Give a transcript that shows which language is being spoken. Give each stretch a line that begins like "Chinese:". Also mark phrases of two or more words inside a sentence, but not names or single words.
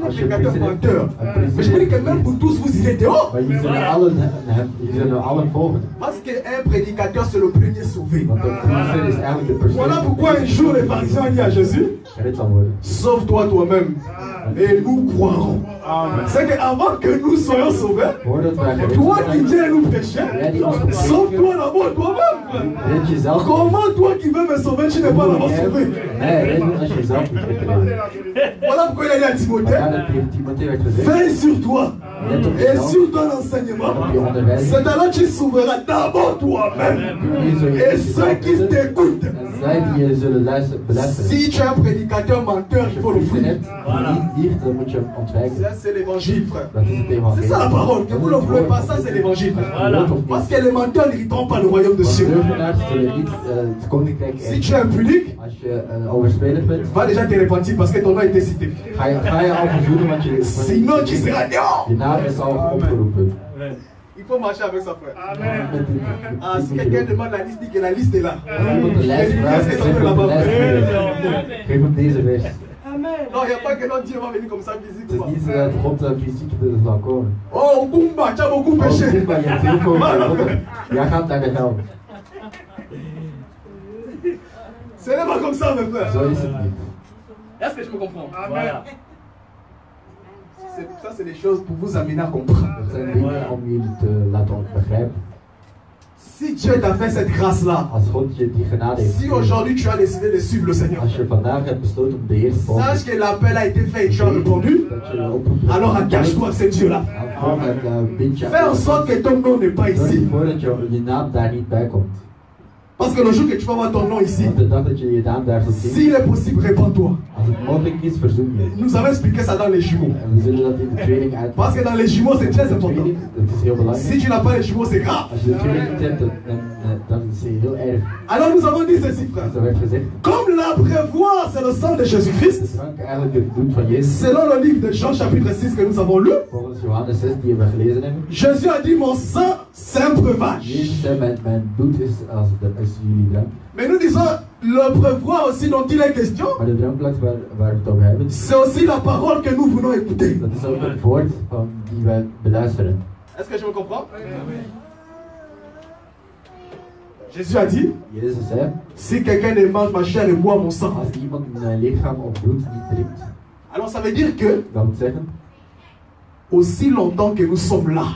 Dutch: Als je
French: prédicateur
Dutch: priester
French: menteur.
Dutch: hebt,
French: Mais je me dis que même vous tous, vous irez dehors.
Dutch: Maar jullie zullen allen volgen.
French: Parce qu'un prédicateur, c'est le premier sauvé.
Dutch: Want de priester is eigenlijk de persoon
French: Voilà pourquoi un jour les pharisiens ont dit à Jésus,
Dutch: gered zal worden.
French: sauve-toi toi-même et nous croirons. C'est qu'avant que nous soyons sauvés,
Dutch: Voordat wij gered
French: toi qui
Dutch: zijn,
French: viens nous prêcher,
Dutch: jij die ons predikt,
French: sauve-toi d'abord toi-même.
Dutch: red jezelf.
French: Comment toi qui veux me sauver, tu n'es pas d'abord sauvé?
Dutch: Nee, red me als je zelf niet gered.
French: Voilà pourquoi il a dit à
Dutch: Maar
French: Timothée,
Dutch: dat tegen Timotheus werd gezegd.
French: veille sur toi
Dutch: Let op
French: et
Dutch: jezelf.
French: sur ton enseignement.
Dutch: En op je onderwijs.
French: C'est alors tu sauveras d'abord toi-même et ceux qui t'écoutent.
Dutch: En zij die je zullen beluisteren.
French: Si tu es un prédicateur menteur, il faut le
Dutch: Als je
French: fuir.
Dutch: net die liegt, dan moet je hem ontwijken.
French: Ça, c'est l'évangile, frère.
Dutch: Dat is het evangelie.
French: C'est ça la parole. Que vous ne le voulez pas, ça c'est l'évangile. Parce que les menteurs n'hériteront pas le royaume de
Dutch: Want
French: cieux.
Dutch: leugenaars zullen niet het koninkrijk
French: Si
Dutch: in.
French: tu es impudique,
Dutch: Als je een overspeler bent,
French: va déjà te repentir parce que ton nom a été cité.
Dutch: ga je al verzoenen, want
French: Sinon, tu seras dehors.
Dutch: je naam is al opgeroepen.
French: Il faut marcher avec ça, frère.
Dutch: Met die- Ah, si die moet je
French: quelqu'un
Dutch: doen.
French: demande la liste, dit que la liste est là.
Dutch: Als iemand de lijst vraagt, geef hem de lijst mee. Geef hem deze vers.
French: Non, il n'y a pas que notre Dieu va venir comme ça
Dutch: Het is
French: physiquement.
Dutch: niet zo dat God fysiek zal komen.
French: Oh, Kumba, tu as beaucoup
Dutch: Oh,
French: péché.
Dutch: Kumba, je hebt heel veel gewonnen. Jij gaat naar de hel.
French: Ce n'est pas comme ça, mes frères.
Dutch: Zo is het niet.
French: Est-ce que je me comprends? Voilà. Ça, c'est des choses pour vous amener à comprendre.
Dutch: Dat zijn dingen om jullie te laten begrijpen.
French: Si Dieu t'a fait cette grâce-là,
Dutch: Als God je die genade heeft
French: si
Dutch: gegeven,
French: aujourd'hui tu as décidé de suivre le Seigneur,
Dutch: als je vandaag hebt besloten om de Heer te volgen,
French: sache que l'appel a été fait et tu as répondu,
Dutch: dat je de oproep hebt
French: alors engage-toi à ce Dieu-là.
Dutch: bind je
French: Fais en sorte que ton nom n'est pas
Dutch: Zorg
French: ici.
Dutch: ervoor dat je naam daar niet bij komt.
French: Parce que le jour que tu vas voir ton nom ici,
Dutch: Want de dag dat je je naam daar zult zien,
French: s'il est possible, répands-toi.
Dutch: als het mogelijk is, verzoen je.
French: Nous avons expliqué ça dans les jumeaux.
Dutch: En we zullen dat in de training
French: Parce que
Dutch: uitleggen.
French: dans les jumeaux, c'est très
Dutch: De
French: important.
Dutch: training, dat is heel
French: Si
Dutch: belangrijk.
French: tu n'as pas les jumeaux, c'est grave.
Dutch: Als je de training niet hebt, dan is is heel erg.
French: Alors nous avons dit ceci, frère.
Dutch: Zo werd gezegd.
French: Comme l'abreuvoir, c'est le sang de Jésus-Christ.
Dutch: De drank eigenlijk het bloed van Jezus.
French: Selon le livre de Jean chapitre 6 que nous avons lu.
Dutch: Volgens Johannes 6 die we gelezen hebben.
French: Jésus a dit mon sang c'est un breuvage.
Dutch: Jezus zei mijn bloed is als jullie drank.
French: Mais nous disons l'abreuvoir aussi dont il est question.
Dutch: Maar de drankplaats waar we het over hebben.
French: C'est aussi la parole que nous voulons écouter.
Dutch: Dat is ook het woord die wij beluisteren.
French: Est-ce que je me comprends? Jésus a dit,
Dutch: Jezus zei,
French: si quelqu'un ne mange ma chair et boit mon sang,
Dutch: als iemand mijn lichaam of bloed niet drinkt,
French: alors ça veut dire que,
Dutch: dat wil zeggen,
French: aussi longtemps que nous sommes là,